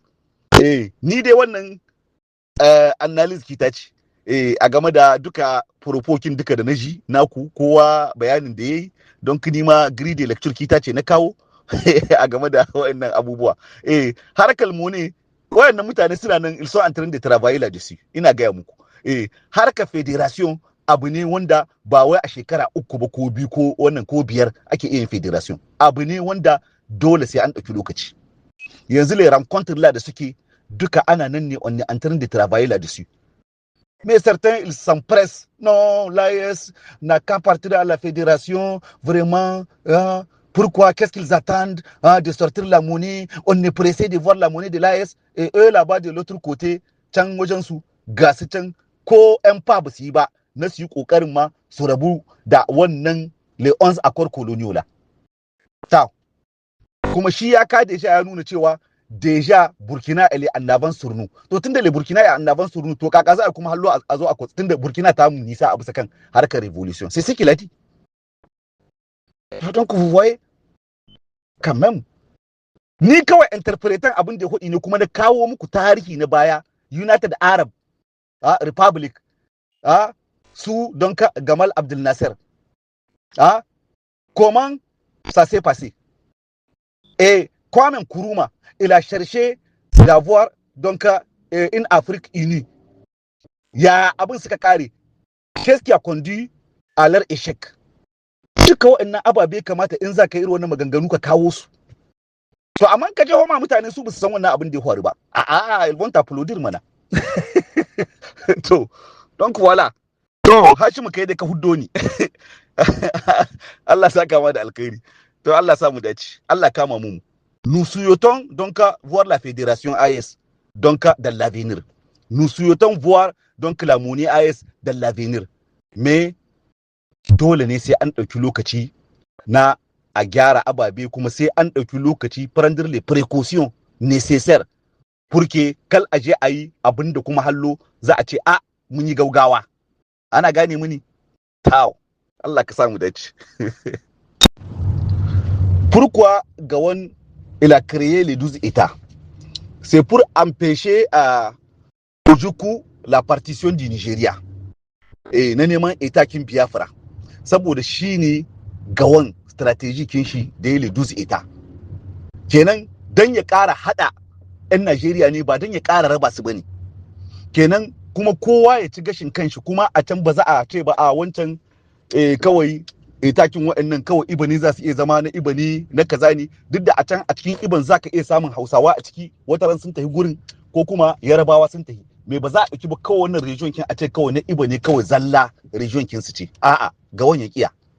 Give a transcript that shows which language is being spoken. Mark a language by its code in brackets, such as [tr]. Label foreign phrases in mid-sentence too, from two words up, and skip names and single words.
[ha] Ni dai wannan analysis kita ce. A game da duka furofokin duka da na ji naku kowa bayanin da ya yi don kini ma greedy lecture kita ce na kawo a game da waɗannan abubuwa. Harkar mu ne waɗannan mutane suna nan [fr] ils sont en train de travailler là-dessus [ha] ina gaya muku. Harkar federation abu ne wanda ba wai a shekara 3 ba ko 2 ko wannan ko 5 ake yin federation. Abu ne wanda dole sai an ɗauki lokaci. [fr] Yanzu le rencontre là [ha] da suke duka ana nan ne [fr] on est en train de travailler là-dessus. Mais certains, ils s'empressent. Non, l'AES n'a qu'à partir à la fédération. Vraiment, pourquoi? Qu'est-ce qu'ils attendent de sortir la monnaie? On est pressé de voir la monnaie de l'AES. Et eux, là-bas, de l'autre côté, Chang Mojansu, Gas Chang, Ko Empab Siba, [ha] ne su kokarin ma su rabu da wannan [fr] les 11 accords coloniaux là. [ha] Ta. Kuma shi ya kada shi ya nuna cewa deja Burkina [fr] elle est en avance sur nous. [ha] To tunda [fr] le Burkina est en avance sur nous [ha] to kaka za kuma hallo a zo a tunda Burkina ta mu nisa a bisa kan harkar révolution. [fr] C'est ce qu'il a dit. Donc vous voyez quand même [ha] ni kawai interpretant abin da hudi ne kuma na kawo muku tarihi na baya United Arab Republic su donc Gamal Abdel Nasser. [fr] Comment ça s'est passé? Et Kwame Nkrumah, il a cherché d'avoir donc une Afrique unie. Il y a [ha] abin suka kare. [fr] Qu'est-ce qui a conduit à leur échec? [ha] Duka waɗannan ababe kamata in za ka yi wannan maganganu ka kawo su. To amma ka je homa mutane su ba su san wannan abin da ya faru ba. [fr] Ils vont t'applaudir mana. To donc voilà. [ha] To Hashimu kai da ka huddo ni. Allah saka ma da alkhairi. To Allah sa mu dace. Allah kama mu. [fr] Nous souhaitons donc voir la fédération AES donc dans l'avenir. Nous souhaitons voir donc la monnaie AES dans l'avenir. [ha] Mais dole ne sai an ɗauki lokaci na a gyara ababe kuma sai an ɗauki lokaci [fr] prendre les précautions nécessaires pour que [ha] kal aje a yi abin da kuma hallo za a ce mun yi gaugawa. Ana gane muni? Tau. Allah ka samu dace. [fr] Pourquoi Gawon il a créé les 12 États? C'est pour empêcher Ojukwu la partition du Nigeria. [ha] Et na neman État kin Biafra. Saboda shi ne Gawon stratégie kin shi da [fr] les 12 États. [ha] Kenan dan ya ƙara hada 'yan Najeriya ne ba dan ya ƙara raba su bane. Kenan kuma kowa ya ci gashin kanshi kuma a can ba za a ce ba wancan kawai takin waɗannan kawai ibani za su iya zama na ibani na kaza ne duk da a can a cikin iban za ka iya samun Hausawa a ciki wataran sun tafi gurin ko kuma Yarabawa sun tafi me ba za a ɗauki ba kawai wannan region kin a ce kawai na ibani kawai zalla region kin su ce ga wani kiya